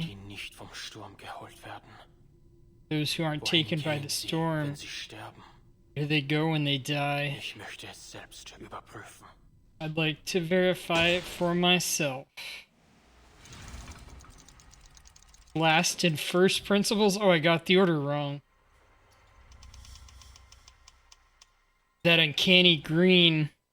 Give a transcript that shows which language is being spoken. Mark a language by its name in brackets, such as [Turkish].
[German] die nicht vom Sturm geholt werden. [English] Those who aren't taken by the storm. [German] Wenn sie sterben. [English] Where they go when they die. [German] Ich möchte es selbst überprüfen. [English] I'd like to verify it for myself. Last and first principles? Oh, I got the order wrong. That uncanny green.